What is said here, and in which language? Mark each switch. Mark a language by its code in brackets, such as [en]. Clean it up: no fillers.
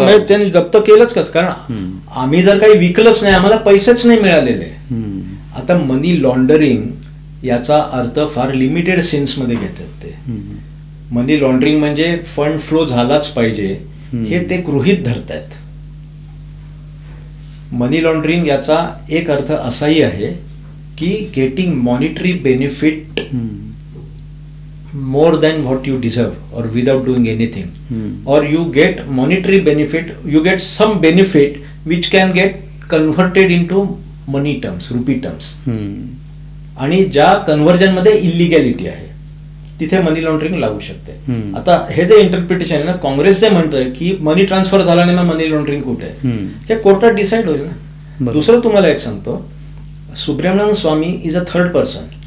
[mr] त्यांनी जप्त केलंच कसं, कारण आम्ही जर काही विकलंच नाही, आम्हाला पैसेच नाही मिळालेले. आता मनी लॉन्डरिंग याचा अर्थ फार लिमिटेड सेन्समध्ये घेतात ते. मनी लॉन्ड्रिंग म्हणजे फंड फ्लो झालाच पाहिजे हे ते गृहीत धरतायत. मनी लॉन्ड्रिंग याचा एक अर्थ असाही आहे की [en] Getting monetary benefit more than what you deserve or without doing anything, or you get monetary benefit, you get some benefit which can get converted into money terms, rupee terms. [mr] आणि ज्या conversion मध्ये इलिगॅलिटी आहे तिथे मनी laundering लागू शकते. आता हे जे इंटरप्रिटेशन आहे ना, काँग्रेस जे म्हणतोय की मनी ट्रान्सफर झाला नाही मग मनी लॉन्ड्रिंग कुठे आहे, हे कोर्टात डिसाईड होईल ना. दुसरं तुम्हाला एक सांगतो, सुब्रमण्यम स्वामी [en] Is a third person.